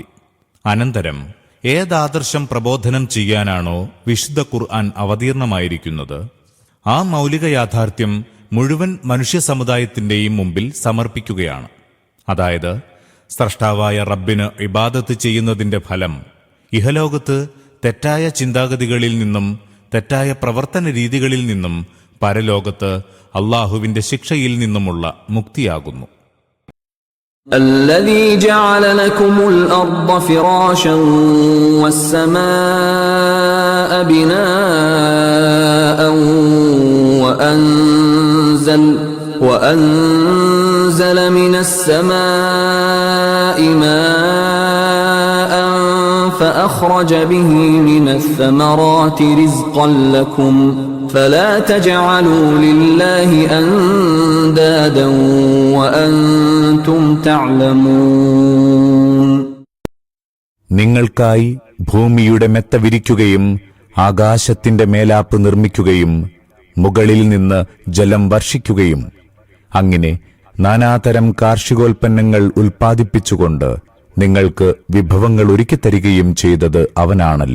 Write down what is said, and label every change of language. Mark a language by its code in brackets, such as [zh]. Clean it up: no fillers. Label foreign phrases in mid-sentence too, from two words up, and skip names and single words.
[ml] അനന്തരം ഏതാദർശം പ്രബോധനം ചെയ്യാനാണോ വിശുദ്ധ ഖുർആൻ അവതീർണമായിരിക്കുന്നത്, ആ മൗലിക യാഥാർത്ഥ്യം മുഴുവൻ മനുഷ്യ സമുദായത്തിന്റെയും മുമ്പിൽ സമർപ്പിക്കുകയാണ്. അതായത് സ്രഷ്ടാവായ റബ്ബിന് ഇബാദത്ത് ചെയ്യുന്നതിന്റെ ഫലം ഇഹലോകത്ത് തെറ്റായ ചിന്താഗതികളിൽ നിന്നും തെറ്റായ പ്രവർത്തന രീതികളിൽ നിന്നും പരലോകത്ത് അള്ളാഹുവിന്റെ ശിക്ഷയിൽ നിന്നുമുള്ള മുക്തിയാകുന്നു. [ar] الذي جعل لكم الأرض فراشا والسماء بناء وأنزل من السماء ماء فأخرج به من الثمرات رزقا لكم فلا تجعلوا لله أندادا وأنتم تعلمون. [ml] നിങ്ങൾക്കായി ഭൂമിയുടെ മെത്ത വിരിക്കുകയും ആകാശത്തിന്റെ മേലാപ്പ് നിർമ്മിക്കുകയും മുകളിൽ നിന്ന് ജലം വർഷിക്കുകയും അങ്ങനെ നാനാതരം കാർഷികോൽപ്പന്നങ്ങൾ ഉൽപ്പാദിപ്പിച്ചുകൊണ്ട് നിങ്ങൾക്ക് വിഭവങ്ങൾ ഒരുക്കിത്തരികയും ചെയ്തത് അവനാണല്ലോ.